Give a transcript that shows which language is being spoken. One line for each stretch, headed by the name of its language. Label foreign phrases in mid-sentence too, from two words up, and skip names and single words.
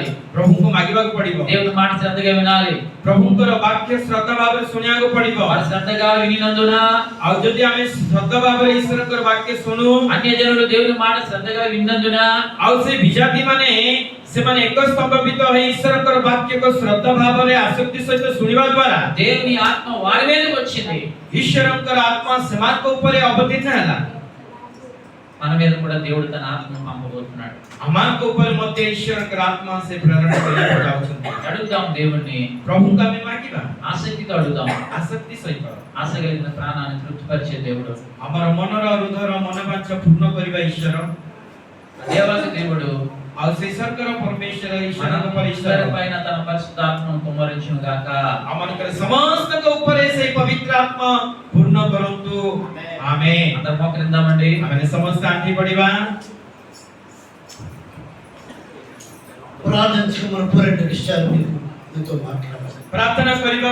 Odia: ପ୍ରଭୁଙ୍କୁ ମାଗିବାକୁ ପଡିବ,
Telugu: దేవుని మాట శ్రద్ధగా వినాలి।
Odia: ପ୍ରଭୁଙ୍କର ବାକ୍ୟ ଶ୍ରଦ୍ଧା ଭାବରେ ଶୁଣିବାକୁ ପଡିବ।
Telugu: వారు శ్రద్ధగా వినినందున,
Odia: ଆଉ ଯଦି ଆମେ ଶ୍ରଦ୍ଧା ଭାବରେ ଈଶ୍ୱରଙ୍କର ବାକ୍ୟ ଶୁଣୁ,
Telugu: అన్య జనులు దేవుని మాట శ్రద్ధగా విన్నందున,
Odia: ଆଉ ସେ ବିଜାତି ମାନେ ସେମାନେ ଏକ ସ୍ତମ୍ଭବିତ ହୋଇ ଈଶ୍ୱରଙ୍କର ବାକ୍ୟକୁ ଶ୍ରଦ୍ଧା ଭାବରେ ଆସକ୍ତି ସହିତ ଶୁଣିବା ଦ୍ୱାରା
Telugu: దేవుని ఆత్మ వారి మీదకి వచ్చింది।
Odia: ଈଶ୍ୱରଙ୍କର ଆତ୍ମା ସେମାନଙ୍କ ଉପରେ ଅବତୀର୍ଣ୍ଣ ହେଲା।
Telugu: మన మీద కూడా దేవుడు తన ఆత్మను పంపబోతున్నాడు।
Odia: ଆମମାନଙ୍କ ଉପରେ ମଧ୍ୟ ଈଶ୍ୱରଙ୍କର ଆତ୍ମା ସେ ପ୍ରେରଣ କରିବାକୁ ଯାଉଛନ୍ତି।
Telugu: అడుగుదాం దేవుణ్ణి,
Odia: ପ୍ରଭୁଙ୍କୁ ଆମେ ମାଗିବା
Telugu: ఆసక్తితో అడుగుదాం।
Odia: ଆସକ୍ତି ସହିତ।
Telugu: ఆశ కలిగిన ప్రాణాన్ని తృప్తిపరిచే దేవుడు,
Odia: ଆମର ମନର ହୃଦୟର ମନୋବାଞ୍ଛା ପୂର୍ଣ୍ଣ କରିବା ଈଶ୍ୱର।
Telugu: దేవాది దేవుడు
Odia: ଆଉ ସେ ଈଶ୍ୱରଙ୍କର ପରମେଶ୍ୱର ଈଶ୍ୱରଙ୍କ
Telugu: మన
Odia: ପରେ ଈଶ୍ୱର
Telugu: పైన తన పరిశుద్ధాత్మను కుమ్మరించును గాక।
Odia: ଆମମାନଙ୍କର ସମସ୍ତଙ୍କ ଉପରେ ସେଇ ପବିତ୍ର ଆତ୍ମା ପୂର୍ଣ୍ଣ କରନ୍ତୁ। ଆମେନ୍।
Telugu: అందరం మోకరిద్దామండి।
Odia: ଆମେ ସମସ୍ତେ ଆଣ୍ଠି ପଡ଼ିବା।
Telugu: ప్రార్థించక మన రెండు విషయాలు మీతో మాట్లాడాలి।
Odia: ପ୍ରାର୍ଥନା କରିବା